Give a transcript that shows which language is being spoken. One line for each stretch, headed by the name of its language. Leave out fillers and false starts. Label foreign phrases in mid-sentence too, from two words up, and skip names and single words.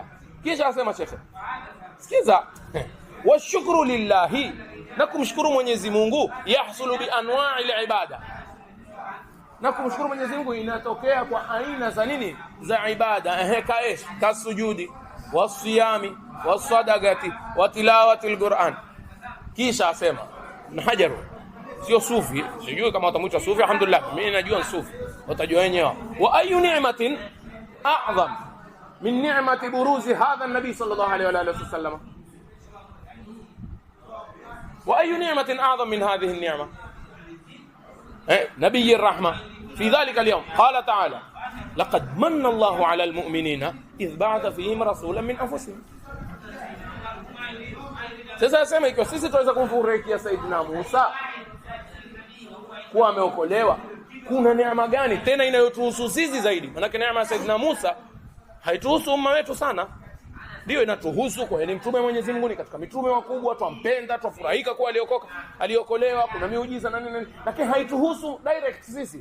Swahili: Kisha asema shekhe, sikiza,
Arabic: والشكر لله,
Swahili: na kumshukuru Mwenyezi Mungu,
Arabic: يحصل بأنواع العبادة,
Swahili: na kumshukuru Mwenyezi Mungu inatokea kwa aina za nini? Za ibada.
Arabic: كالسجود والصيام والصدقة وتلاوة القرآن.
Swahili: Kisha asema Ibn Hajar, sio sufi, sijui kama watamuita sufi, alhamdulillah mimi najua sufi, watajua wenyewe.
Arabic: وأي نعمة أعظم من نعمة بروز هذا النبي صلى الله عليه وعلى آله وسلم وأي نعمة أعظم من هذه النعمة نبي الرحمة في ذلك اليوم. قال تعالى لقد من الله على المؤمنين إذ بعث فيهم رسولا من أنفسهم.
Swahili: Sasa asema ikiwa sisi tunaweza kumfurahikia Saidina Musa kuwa ameokolewa, kuna neema gani tena inayotuhusu sisi zaidi? Maana neema ya Saidina Musa haituhusu umma wetu sana, ndio inatuhusu kwa ni mtume Mwenyezi Mungu, ni katika mitume wakubwa, twampenda, twafurahika kwa aliokolewa, kuna miujiza na nini, lakini haituhusu direct sisi.